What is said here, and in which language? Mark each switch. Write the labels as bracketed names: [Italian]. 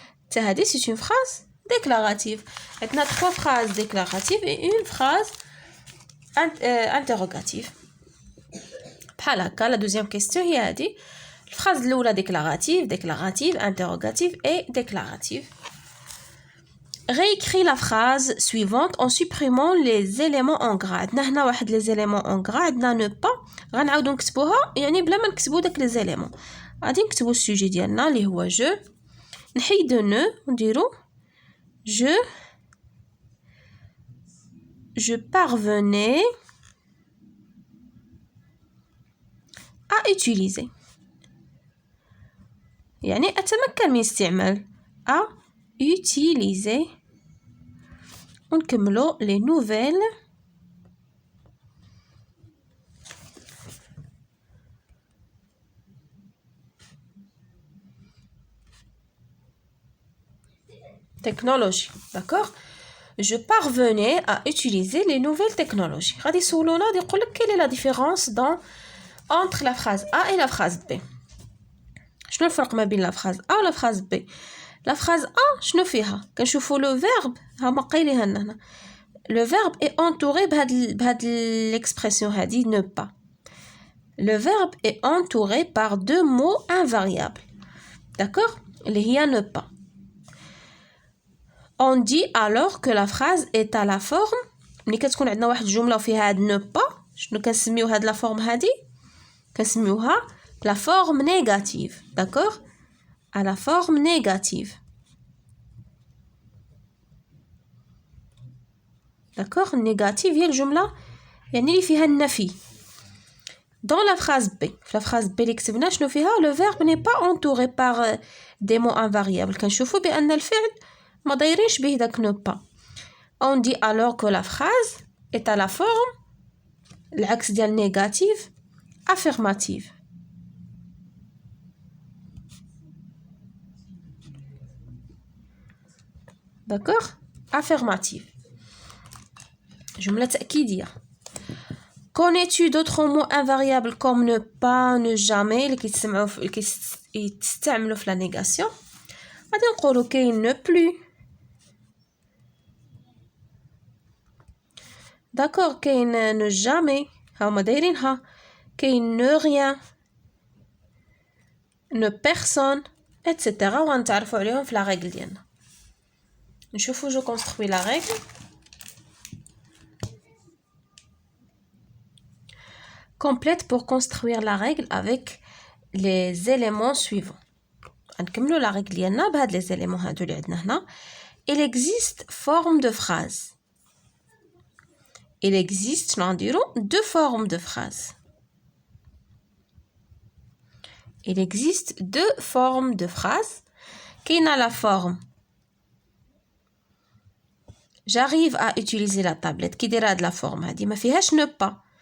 [French] c'est une phrase déclarative. On a 3 phrases déclaratives et une phrase interrogative. La deuxième question est la phrase déclarative, interrogative et déclarative. Réécris la phrase suivante en supprimant les éléments en gras. On a les éléments en gras, on ne pas. [Arabic] غنعاودو نكتبوها يعني بلا ما نكتبو داك [French] les éléments. [Arabic] غادي نكتبو السوجي ديالنا اللي هو je. نحيدو [French] ne [Arabic] ونديرو [French] je parvenais à utiliser. [Arabic] يعني أتمكن من استعمال [French] à utiliser. [Arabic] ونكملو [French] les nouvelles technologies. D'accord? Je parvenais à utiliser les nouvelles technologies. [Arabic] غادي يسولونا غادي يقول لك [French] quelle est la différence entre la phrase A et la phrase B. [Arabic] شنو الفرق ما بين [French] la phrase A و la phrase B. La phrase A [Arabic] شنو فيها كنشوفوا [French] le verbe [Arabic] هما قايلينها لنا هنا. [French] Le verbe est entouré [Arabic] بهاد [French] l'expression [Arabic] هادي [French] ne pas. Le verbe est entouré par 2 mots invariables. D'accord? [Arabic] اللي هي ne pas. [French] On dit alors que la phrase est à la forme. [Arabic] ملي كتكون عندنا واحد الجمله وفيها هاد ne pas شنو كنسميو هاد لا فورم هادي كنسميوها [French] la forme négative. D'accord? À la forme négative. D'accord? [Arabic] Négative هي الجمله يعني اللي فيها النفي. [French] Dans la phrase B, la phrase B [Arabic] اللي كتبنا شنو فيها [French] le verbe n'est pas entouré par des mots invariables. [Arabic] كنشوفوا بان الفعل ما دايرينش به داك ne pas. [French] On dit alors que la phrase est à la forme [Arabic] العكس ديال [French] négative affirmative. D'accord? Affirmative. [Arabic] جملة تأكيدية. [French] Connais-tu d'autres mots invariables comme ne pas, ne jamais [Arabic] اللي كيتستعملوا في [French] la négation؟ [Arabic] غادي نقولوا كاين [French] ne plus. D'accord, [Arabic] كاين [French] ne jamais [Arabic] هاهما دايرينها. [French] كاين ne rien, ne personne, etc. [Arabic] وغنتعرفوا عليهم في [French] la règle [Arabic] ديالنا. نشوفوا [French] je construis la règle. Complète pour construire la règle avec les éléments suivants. [Arabic] نكملوا [French] la règle [Arabic] ديالنا بهاد [French] les éléments [Arabic] هادو اللي عندنا هنا. [French] Il existe forme de phrase. Il existe شنو غنديرو 2 formes de phrase. Il existe 2 formes de phrase. [Arabic] كاينه [French] la forme j'arrive à utiliser la tablette [Arabic] كي دايره هاد [French] la forme [Arabic] هادي ما فيهاش [French] ne pas.